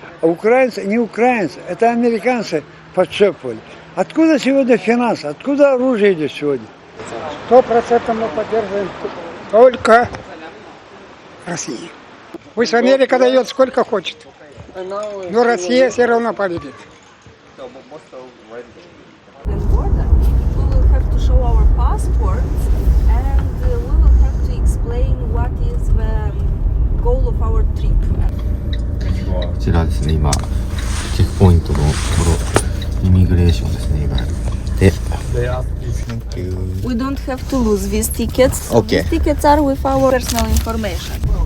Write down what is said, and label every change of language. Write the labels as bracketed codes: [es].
[ru] А украинцы, не украинцы, это американцы подшепывали. Откуда сегодня финансы, откуда оружие идет сегодня? 100% мы поддерживаем только Россию. Пусть Америка дает сколько хочет, но Россия все равно победит. [en] We will have to show our passports and we will have to explain what is the goal of our trip. [ja] こちらですね、今チェックポイントのところイミグレーションですね、いわゆるで [en] Thank you. We don't have to lose these tickets. Okay. These tickets are with our personal information.